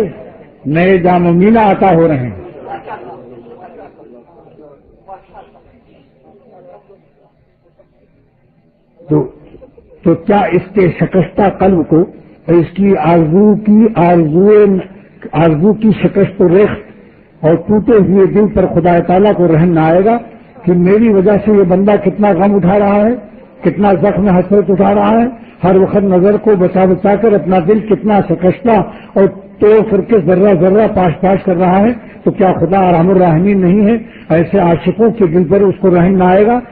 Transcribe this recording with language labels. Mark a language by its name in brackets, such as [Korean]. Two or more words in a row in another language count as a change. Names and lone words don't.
[Urdu] نئے جام و مینا عطا ہو رہے ہیں. تو کیا اس کے شکستہ قلب کو، اس کی آرزو کی شکست و ریخت اور ٹوٹے ہوئے دل پر خدا تعالیٰ کو رحم نہ آئے گا کہ میری وجہ سے یہ بندہ کتنا غم اٹھا رہا ہے، کتنا زخم حسرت اٹھا رہا ہے، ہر وقت نظر کو بچا بچا کر اپنا دل کتنا شکستہ اور توڑ کر کے ذرہ ذرہ پاش پاش کر رہا ہے. تو کیا خدا ارحم الراحمین نہیں ہے؟ ایسے عاشقوں کے دل پر اس کو رحم نہ آئے گا؟